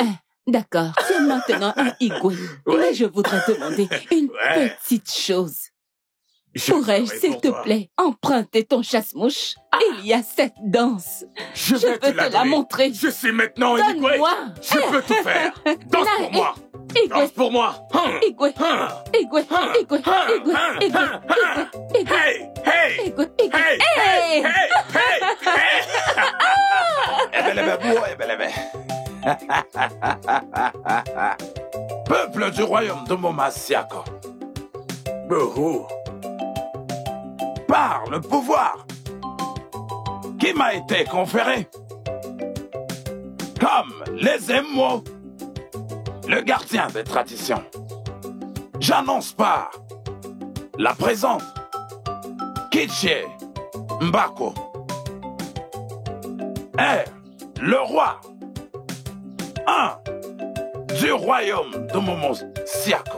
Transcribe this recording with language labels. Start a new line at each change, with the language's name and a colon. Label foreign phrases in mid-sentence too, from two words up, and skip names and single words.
French: D'accord, tu es maintenant un Igwe. Mais je voudrais demander une petite chose. Pourrais-je, s'il te plaît, emprunter ton chasse-mouche? Il y a cette danse. Je vais te la montrer. Je suis maintenant Igwe. Donne-moi. Je peux tout faire. Danse pour moi. Danse pour moi.
Igbo: Igwe. Igwe. Igwe. Igwe. Igwe. Igwe. Hey! Hey! Igwe. Hey! Hey! Hey!
French: Peuple du royaume de Momasiako. Par le pouvoir qui m'a été conféré comme les émois, le gardien des traditions, j'annonce par la présence Kichie Mbako est le roi du royaume de Momosiako.